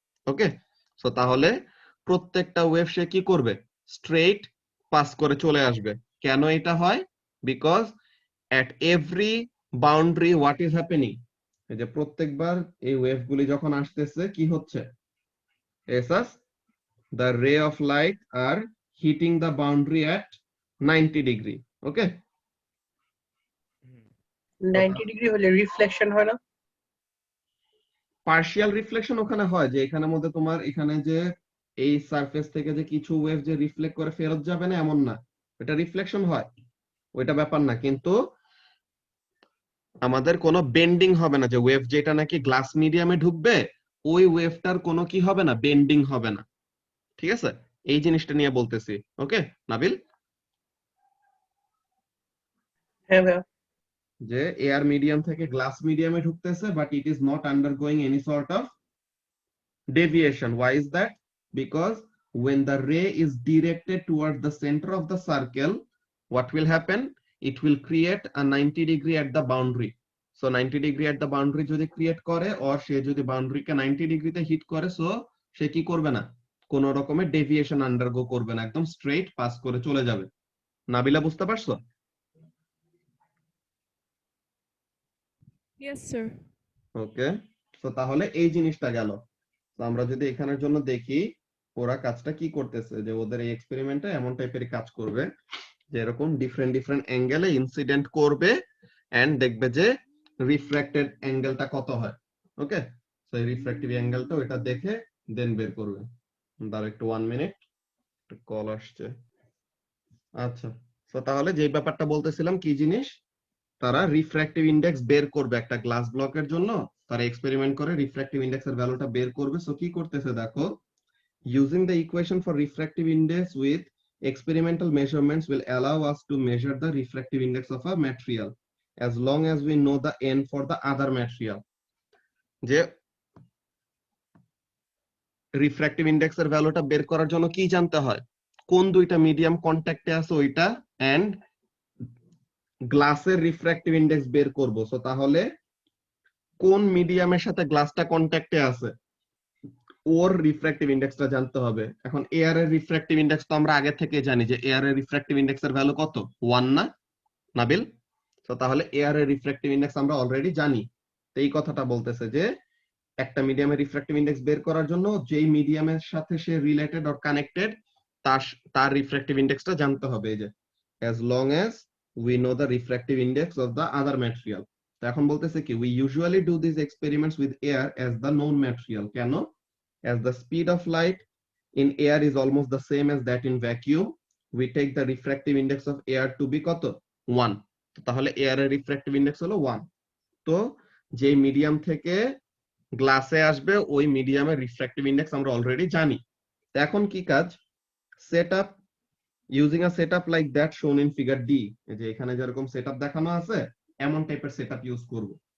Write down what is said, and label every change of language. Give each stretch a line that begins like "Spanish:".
Bangla: ওকে, so তাহলে প্রত্যেকটা wave সে কি করবে, স্ট্রেইট পাস করে চলে আসবে। কেন এটা হয়? Because
English: at every boundary what is happening,
Bangla: এই যে প্রত্যেকবার এই ওয়েভ গুলি যখন আসতেছে কি হচ্ছে, Asus
English: the ray of light are hitting the boundary at 90 degree. Okay,
Bangla: 90 degree হলে রিফ্লেকশন হয় না? পার্শিয়াল রিফ্লেকশন ওখানে হয় যে এখানের মধ্যে তোমার এখানে যে এই সারফেস থেকে যে কিছু ওয়েভ যে রিফ্লেক্ট করে ফেরত যাবে না এমন না, এটা রিফ্লেকশন হয়, ওইটা ব্যাপার না। কিন্তু আমাদের কোনো বেন্ডিং হবে না, যে ওয়েভ যেটা নাকি গ্লাস মিডিয়ামে ঢুকবে ওই ওয়েভটার কোনো কি হবে না, বেন্ডিং হবে না। ঠিক আছে, এই জিনিসটা নিয়ে বলতেছি। ওকে নাবিল, হ্যাঁ ভাইয়া। যে এয়ার মিডিয়াম থেকে গ্লাস মিডিয়ামে ঢুকতেছে
English: But it is not undergoing any sort of deviation. Why is that? Because when the ray is directed towards the center of the circle, what will happen? It will create a 90 degree at the boundary. So 90 degree at the boundary
Bangla: যদি create করে or সে যদি বাউন্ডারিকে 90 ডিগ্রিতে hit করে, so সে কি করবে না, কোন রকমের ডেভিয়েশন আন্ডারগো করবে না, একদম স্ট্রেইট পাস করে চলে যাবে। নাবিলা বুঝতে পারছো?
English: Yes, sir.
Bangla: ওকে, তো তাহলে এই জিনিসটা গেল। তো আমরা যদি এখানের জন্য দেখি ওরা কাজটা কি করতেছে, যে ওদের এই এক্সপেরিমেন্টে এমন টাইপেরই কাজ করবে যে এরকম ডিফারেন্ট ডিফারেন্ট অ্যাঙ্গেলে ইনসিডেন্ট করবে এন্ড দেখবে যে রিফ্র্যাক্টেড অ্যাঙ্গেলটা কত হয়। ওকে, সো এই রিফ্র্যাক্টিভ অ্যাঙ্গেলটা ওটা দেখে দেন বের করবে। দাঁড়াও একটু 1 মিনিট, কল আসছে। আচ্ছা, তো তাহলে যে ব্যাপারটা বলতেছিলাম কি জিনিস, তারা রিফ্র্যাক্টিভ ইনডেক্স বের করবে একটা গ্লাস ব্লকের জন্য, তারা এক্সপেরিমেন্ট করে রিফ্র্যাক্টিভ ইনডেক্সের ভ্যালুটা বের করবে। সো কি করতেছে দেখো,
English: Using the equation for refractive index with experimental measurements will allow us to measure the refractive index of a material as long as we know the n for the other material.
Bangla: যে refractive ইনডেক্সের ভ্যালুটা বের করার জন্য কি জানতে হয়, কোন দুইটা মিডিয়াম কন্ট্যাক্টে আছে ওইটা এন্ড গ্লাসের রিফ্র্যাক্টিভ ইনডেক্স বের করব। সো তাহলে কোন মিডিয়ামের সাথে গ্লাসটা কন্ট্যাক্টে আছে ওর রিফ্র্যাক্টিভ ইনডেক্সটা জানতে হবে। এখন এয়ার এর রিফ্র্যাক্টিভ ইনডেক্স তো আমরা আগে থেকে জানি যে এয়ার এর রিফ্র্যাক্টিভ ইনডেক্সের ভ্যালু কত, 1 না নাবিল? তো তাহলে এয়ার এর রিফ্র্যাক্টিভ ইনডেক্স আমরা অলরেডি জানি। তো এই কথাটা বলতেছে যে একটা মিডিয়ামের রিফ্র্যাক্টিভ ইনডেক্স বের করার জন্য যেই মিডিয়ামের সাথে সে রিলেটেড অর কানেক্টেড তার রিফ্র্যাক্টিভ ইনডেক্সটা জানতে হবে। এই যে
English: as long as we know the refractive index of the other material.
Bangla: তো এখন বলতেছে কি,
English: we usually do these experiments with air as the known material.
Bangla: কেন?
English: As the speed of light in air is almost the same as that in vacuum, we take the refractive index of air to be
Bangla: কত,
English: 1.
Bangla: তাহলে air এর refractive index হলো 1। তো যে medium থেকে গ্লাসে আসবে ওই মিডিয়ামের রিফ্র্যাক্টিভ ইনডেক্স আমরা অলরেডি জানি। তো এখন কি কাজ, setup
English: using a setup like that shown in figure D,
Bangla: এই যে এখানে যেরকম সেটআপ দেখানো আছে এমন টাইপের সেটআপ ইউজ করব।